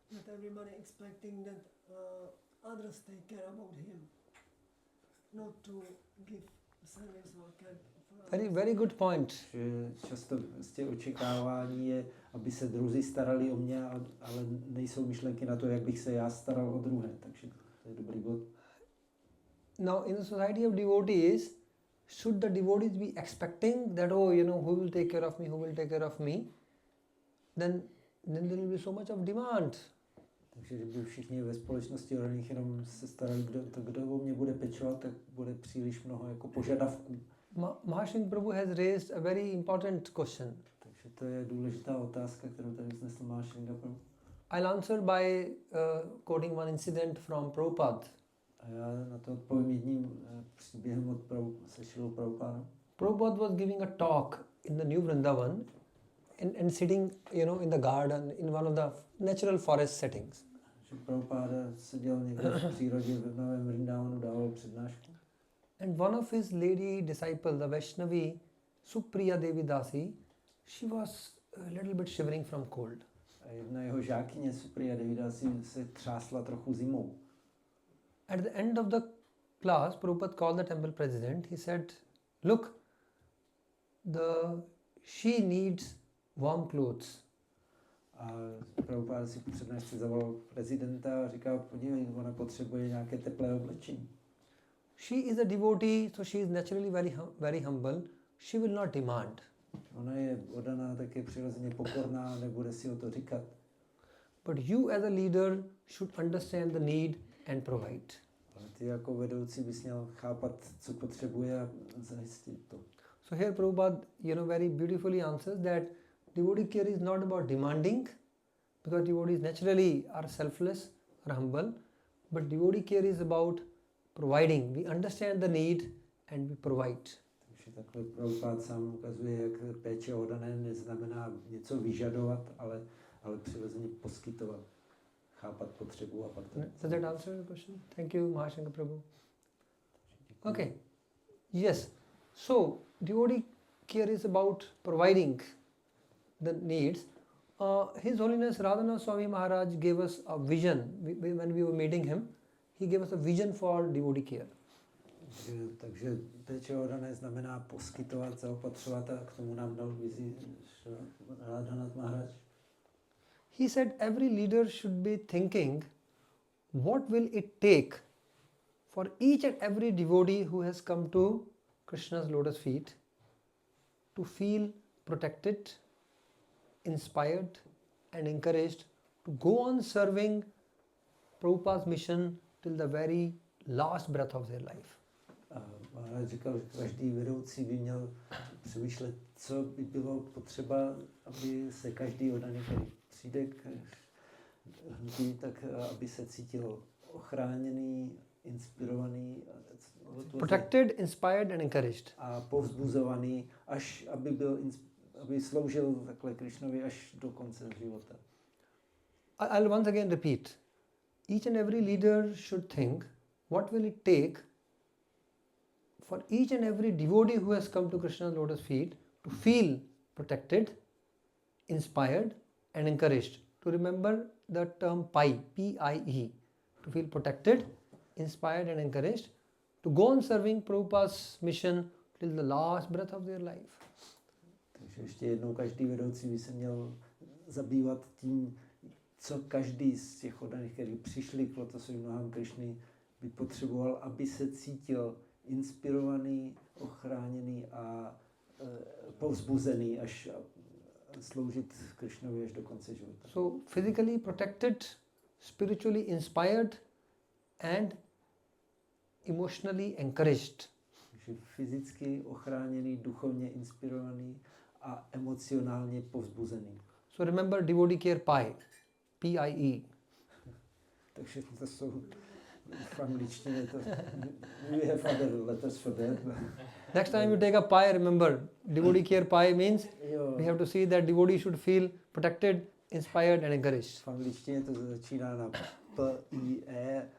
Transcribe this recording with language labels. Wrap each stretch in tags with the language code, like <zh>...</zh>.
<en>That everyone expecting that others take care about him, not to give service or care for others. Very good point.</en> <cs>Že často vlastně očekávání je, aby se druzí starali o mě, ale nejsou myšlenky na to, jak bych se já staral o druhé. Takže to je dobrý bod.</cs> <en>Now, in the society of devotees, should the devotees be expecting that, oh, who will take care of me, who will take care of me? Then there will be so much of demand.</en> <cs>Takže kdyby všichni ve společnosti oddaných jenom se starali, kdo o mě bude pečovat, tak bude příliš mnoho jako požadavků.</cs> <en>Mahashringa Prabhu has raised a very important question.</en> <cs>Takže to je důležitá otázka, kterou tady vznesl Mahashringa Prabhu.</cs> <en>I'll answer by quoting one incident from Prabhupada.</en> <cs>A já na to odpovím jedním příběhem od Sešilou Prabhupada.</cs> <en>Prabhupada was giving a talk in the New Vrindavan and sitting, in the garden in one of the natural forest settings.</en> <cs>Že Prabhupada seděl někde v přírodě v Novém Vrindavanu, dával přednášku.</cs> <en>And one of his lady disciples, the Vaishnavi, Supriya Devi Dasi, she was a little bit shivering from cold.</en> <cs>A jedna jeho žákyně, Supriya Devi Dasi, se třásla trochu zimou.</cs> <en>At the end of the class, Prabhupada called the temple president. He said, look, she needs warm clothes.</en> <cs>A Prabhupada si přednášce zavolal prezidenta a říkal, podívej, ona potřebuje nějaké teplé oblečení.</cs> <en>She is a devotee, so she is naturally very humble. She will not demand.</en> <cs>Ona je oddaná, tak je přirozeně pokorná, nebude si o to říkat.</cs> <en>But you as a leader should understand the need and provide.</en> <cs>Ale ty jako vedoucí bys měl chápat, co potřebuje a zajistit to.</cs> <en>So here Prabhupada, very beautifully answers that devotee care is not about demanding, because devotees naturally are selfless or humble, but devotee care is about providing. We understand the need and we provide.</en> <cs>Takže takhle Prabhupada sám ukazuje, jak péče oddané neznamená něco vyžadovat, ale přirozeně poskytovat, chápat potřebu a pak to.</cs> <en>Does that answer the question? Thank you, Mahashringa Prabhu. Okay. Yes. So, devotee care is about providing the needs. His Holiness Radhanath Swami Maharaj gave us a vision when we were meeting him. He gave us a vision for devotee care.</en> <cs>Takže péče oddané znamená poskytovat, zaopatřovat a k tomu nám dal vizi Radhanath Maharaj.</cs> <en>He said every leader should be thinking what will it take for each and every devotee who has come to Krishna's lotus feet to feel protected, inspired and encouraged to go on serving Prabhupada's mission till the very last breath of their life.</en> <cs>Maharaj říkal, že každý vedoucí by měl přemýšlet, co by bylo potřeba, aby se každý oddaný, který přijde k hnutí, tak aby se cítil ochráněný, inspirovaný,</cs> <en>protected, inspired and encouraged.</en> <cs>A povzbuzovaný, až aby sloužil takhle Krishnovi až do konce života.</cs> <en>I'll once again repeat. Each and every leader should think what will it take for each and every devotee who has come to Krishna's lotus feet to feel protected, inspired and encouraged. To remember the term PIE, P-I-E, to feel protected, inspired and encouraged, to go on serving Prabhupada's mission till the last breath of their life.</en> <cs>Takže ještě jednou každý vedoucí by se měl zabývat tím, co každý z těch oddaných, kteří přišli k lotosovým nohám Krishny, by potřeboval, aby se cítil inspirovaný, ochráněný a povzbuzený, až sloužit Krishnovi až do konce života.</cs> <en>So physically protected, spiritually inspired and emotionally encouraged.</en> <cs>Takže fyzicky ochráněný, duchovně inspirovaný a emocionálně povzbuzený.</cs> <en>So remember devotee care PIE, P-I-E.</en> <cs>Takže to jsou v angličtině to.</cs> <en>We have other letters for that. Next time you take a PIE, remember devotee care PIE means we have to see that devotee should feel protected, inspired and encouraged.</en> <cs>V angličtině to začíná na P-I-E,</cs>